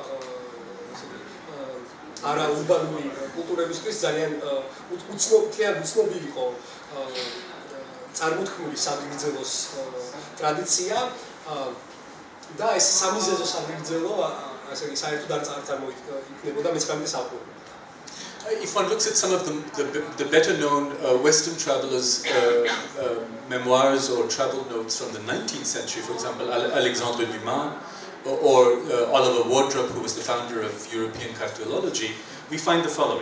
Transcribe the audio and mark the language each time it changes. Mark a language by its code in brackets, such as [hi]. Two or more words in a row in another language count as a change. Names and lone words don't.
[ka] არა ურბანული კულტურებისთვის ძალიან უცნობი იყო წარმოთქმული სადღეგრძელოს ტრადიცია და ეს სამიზეზო სადღეგრძელო ასე იგი საერთოდ არ წარმოიქმნებოდა მე-19 საუკუნეში. [en] If one looks at some of the better known Western travelers' memoirs or travel notes from the 19th century, for example, Alexandre Dumas or Oliver Wardrop, who was the founder of European cartolology, we find the following.